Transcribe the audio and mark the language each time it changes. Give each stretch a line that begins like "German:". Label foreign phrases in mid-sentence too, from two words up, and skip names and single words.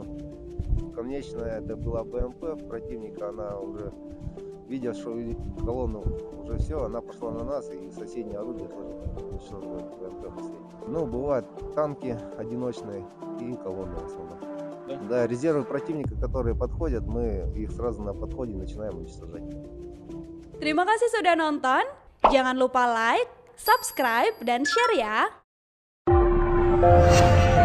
Russian: Конечная это была БМП противника, она уже, видя, что колонну уже все, она пошла на нас, и соседнее орудие тоже уничтожило БМП последнее. Ну, бывают танки одиночные и колонны в основном. Да, резервы противника, которые подходят, мы их сразу на подходе начинаем уничтожать.
Indonesian: Terima kasih sudah nonton. Jangan lupa like, subscribe, dan share ya.